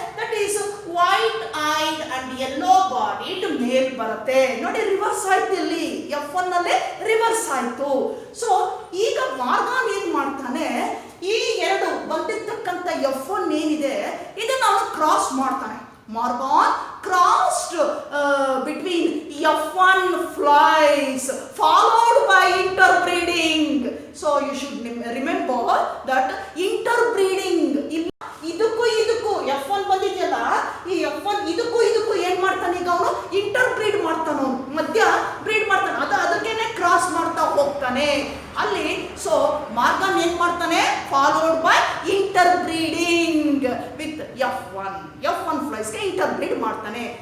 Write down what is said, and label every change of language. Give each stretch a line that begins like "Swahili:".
English: That is white eyed and yellow bodied male ಬರುತ್ತೆ.
Kannada: ನೋಡಿ reverse ಆಯ್ತು, ಇಲ್ಲಿ F1 ನಲ್ಲಿ ರಿವರ್ಸ್ ಆಯ್ತು. ಸೊ ಈಗ ಮಾರ್ಗನ್ ಏನ್ ಮಾಡ್ತಾನೆ? ಈ ಎರಡು ಬಂದಿರ್ತಕ್ಕಂಥ F1 ಏನಿದೆ ಇದನ್ನ ಅವನು ಕ್ರಾಸ್ ಮಾಡ್ತಾನೆ.
English: Morgan crossed between F1 flies followed by interbreeding. So you should remember that interbreeding.
Kannada: ಇದಕ್ಕೂ F1 ಬಂದಿದೆಯಲ್ಲ, ಈ F1 ಇದಕ್ಕೂ ಏನ್ ಮಾಡ್ತಾನೆ? ಈಗ ಅವನು ಇಂಟರ್ಬ್ರೀಡ್ ಮಾಡ್ತಾನ, ಅವನು ಮಧ್ಯ ಬ್ರೀಡ್ ಮಾಡ್ತಾನೆ. ಅದಕ್ಕೇನೆ ಕ್ರಾಸ್ ಮಾಡ್ತಾ ಹೋಗ್ತಾನೆ ಅಲ್ಲಿ. ಸೊ ಮಾರ್ಗನ್ ಏನ್ ಮಾಡ್ತಾನೆ?
English: Followed by interbreeding with F1 ಫ್ಲೈಸ್ಗೆ interbreed ಮಾಡ್ತಾನೆ.